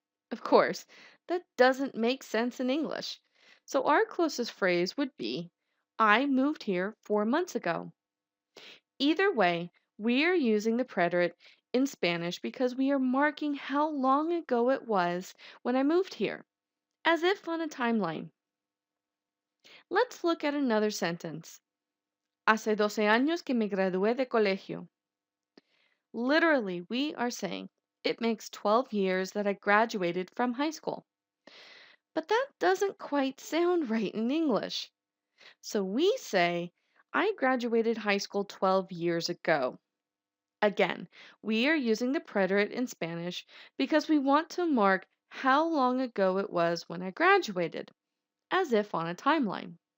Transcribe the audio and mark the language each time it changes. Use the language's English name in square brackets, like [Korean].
[English] Of course, that doesn't make sense in English. So our closest phrase would be, I moved here 4 months ago. Either way, we are using the preterite in Spanish because we are marking how long ago it was when I moved here, as if on a timeline. Let's look at another sentence. [Spanish] Hace 12 años que me gradué de colegio. [English] Literally, we are saying it makes 12 years that I graduated from high school. But that doesn't quite sound right in English. So we say, I graduated high school 12 years ago. Again, we are using the preterite in Spanish because we want to mark how long ago it was when I graduated, as if on a timeline.